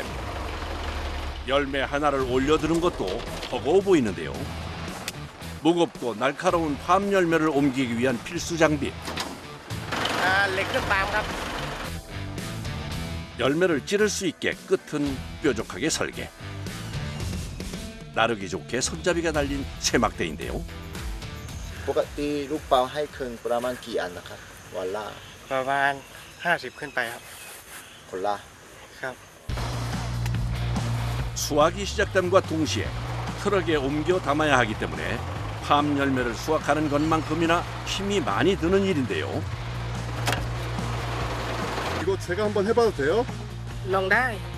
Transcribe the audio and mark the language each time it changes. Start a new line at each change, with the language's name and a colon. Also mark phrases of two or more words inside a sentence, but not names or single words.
Korean: 열매 하나를 올려드는 것도 버거워 보이는데요. 무겁고 날카로운 팜 열매를 옮기기 위한 필수 장비.
Thai: เหล็กเครื่องปาล์มครับ
Korean: 열매를 찌를 수 있게 끝은 뾰족하게 설계. 나르기 좋게 손잡이가 달린 세막대인데요.
Thai: ปกติลูกเปาให้คืนประมาณกี่อันนะครับวันละ ประมาณ50ขึ้นไปครับ คนละ ครับ
Korean: 수확이 시작됨과 동시에 트럭에 옮겨 담아야 하기 때문에 팜 열매를 수확하는 것만큼이나 힘이 많이 드는 일인데요. 이거 제가 한번 해봐도 돼요?
Thai: ลองได้